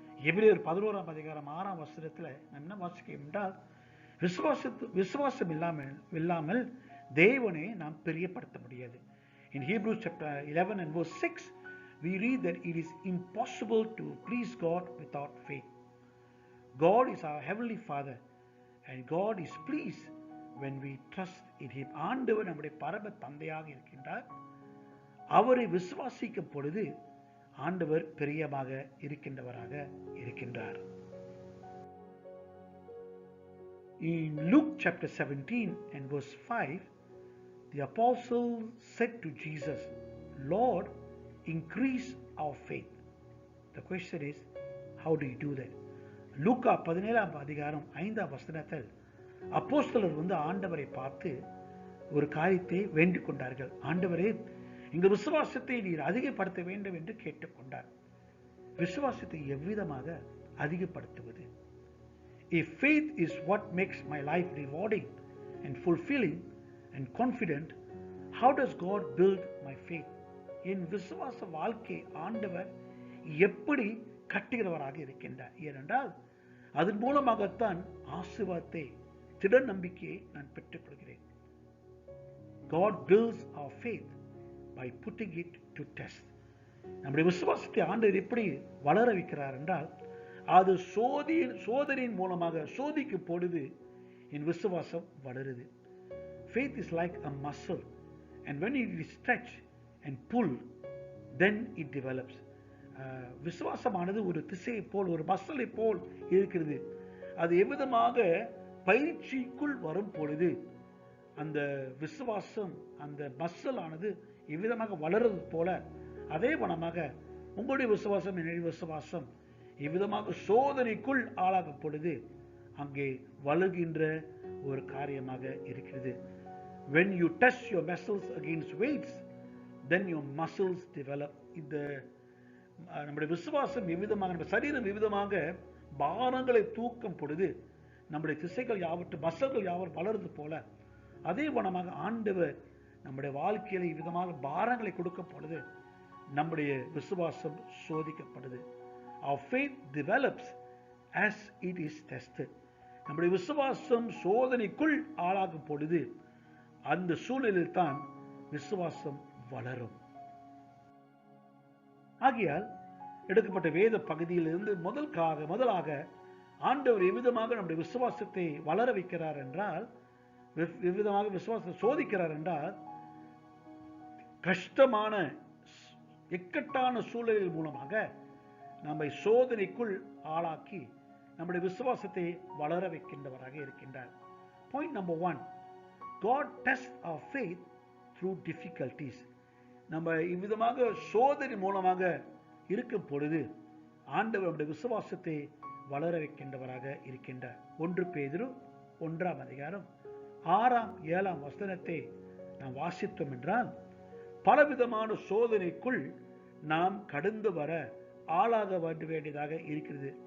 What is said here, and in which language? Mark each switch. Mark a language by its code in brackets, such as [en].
[ta] எபிரேயர் 11ஆம் அதிகாரம் 6ஆம் வசனத்தில் நாம் என்ன வாசிக்கிறோம் என்றால், விசுவாசம் இல்லாமல் தேவனை நாம் பிரியப்படுத்த முடியாது. [en] In Hebrews chapter 11 and verse 6, we read that it is impossible to please God without faith. God is our heavenly Father and God is pleased when we trust in Him. [ta] ஆண்டவர் நம்முடைய பரம தந்தையாக இருக்கின்றார். அவரை விசுவாசிக்கும் பொழுது ஆண்டவர் பிரியமாக இருக்கின்றவராக இருக்கின்றார். [en] In Luke chapter 17 and verse 5, the apostle said to Jesus, Lord, increase our faith. The question is, how do you do that? [ta] லூக்கா 17ஆம் அதிகாரம் 5ஆம் வசனத்தில் அப்போஸ்தலர் ஆண்டவரை பார்த்து ஒரு காரியத்தை வேண்டிக் கொண்டார்கள். ஆண்டவரே, எங்கள் விசுவாசத்தை நீர் அதிகப்படுத்த வேண்டும் என்று கேட்டுக்கொண்டார். விசுவாசத்தை எவ்விதமாக அதிகப்படுத்துவது? [en] If faith is what makes my life rewarding and fulfilling and confident, how does God build my faith? [ta] என் விசுவாச வாழ்க்கை ஆண்டவர் எப்படி கட்டுகிறவராக இருக்கின்றார்? ஏனென்றால் அதன் மூலமாகத்தான் ஆசீர்வாதத்தை, திட நம்பிக்கையை நான் பெற்றுக்கொள்கிறேன். [en] God builds our faith by putting it to test. [ta] நம்முடைய விசுவாசத்தை ஆண்டவர் எப்படி வளர வைக்கிறார் என்றால், அது சோதனையின் மூலமாக சோதிக்கும் பொழுது என் விசுவாசம் வளருது. [en] Faith is like a muscle, and when it is stretched and pulled, then it develops. [ta] விசுவாசமானது ஒரு திசையை போல், ஒரு மசலை போல் இருக்கிறது. அது எவ்விதமாக பயிற்சிக்குள் வரும் பொழுது அந்த விசுவாசம், அந்த மசில் ஆனது இவ்விதமாக வளர்றது போல, அதே வண்ணமாக உங்களுடைய விசுவாசம், என்னுடைய விசுவாசம் இவ்விதமாக சோதனைக்குள் ஆளாகும் பொழுது அங்கே வளர்கின்ற ஒரு காரியமாக இருக்கிறது. [en] When you test your muscles against weights, then your muscles develop. [ta] இந்த நம்முடைய விசுவாசம் எவ்விதமாக, நம்ம சரீரம் எவ்விதமாக பாரங்களை தூக்கும் பொழுது நம்முடைய திசைகள் யாவற்றும், மசில்கள் யாவரும் வளருது போல, அதே வண்ணமாக ஆண்டவர் நம்முடைய வாழ்க்கையில இவ்விதமாக பாரங்களை கொடுக்கும் பொழுது நம்முடைய விசுவாசம் சோதிக்கப்படுது. [en] Our faith develops as it is tested. [ta] நம்முடைய விசுவாசம் சோதனைக்குள் ஆளாகும் பொழுது அந்த சூழலில் தான் விசுவாசம் வளரும். ஆகையால் எடுக்கப்பட்ட வேத பகுதியிலிருந்து முதலாக ஆண்டவர் எவ்விதமாக நம்முடைய விசுவாசத்தை வளர வைக்கிறார் என்றால், எவ்விதமாக விசுவாசத்தை சோதிக்கிறார் என்றால், கஷ்டமான இக்கட்டான சூழலில் மூலமாக நம்மை சோதனைக்குள் ஆளாக்கி நம்முடைய விசுவாசத்தை வளர வைக்கின்றவராக இருக்கின்றார். [en] Point number 1, God tests our faith through difficulties. [ta] நம்ம இவ்விதமாக சோதனை மூலமாக இருக்கும் பொழுது ஆண்டவர் நம்முடைய விசுவாசத்தை வளர வைக்கின்றவராக இருக்கின்றார். 1 பேதுரு 1ஆம் அதிகாரம் 6ஆம் 7ஆம் வசனத்தை நாம் வாசித்தோம் என்றால், பலவிதமான சோதனைக்குள் நாம் கடந்து வர ஆளாக வேண்டியதாக இருக்கிறது.